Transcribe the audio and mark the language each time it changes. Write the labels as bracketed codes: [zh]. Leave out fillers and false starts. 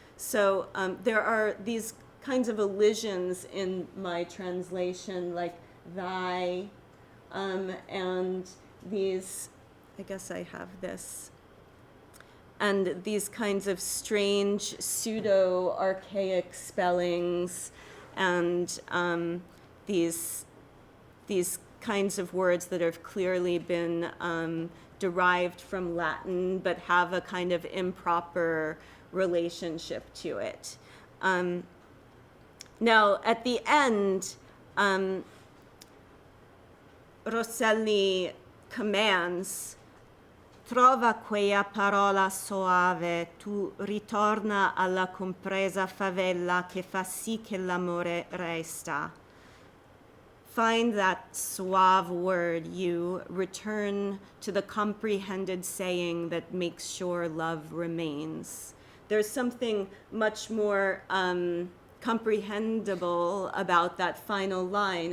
[en] So there are these kinds of elisions in my translation, like thy, and these, I guess I have this, and these kinds of strange pseudo-archaic spellings, and these kinds of words that have clearly been derived from Latin but have a kind of improper relationship to it. Now, at the end, Rosselli commands, [it] trova quella parola soave, tu ritorna alla compresa favella che fa sì che l'amore resta. [en] Find that suave word, you return to the comprehended saying that makes sure love remains. There's something much more comprehensible about that final line.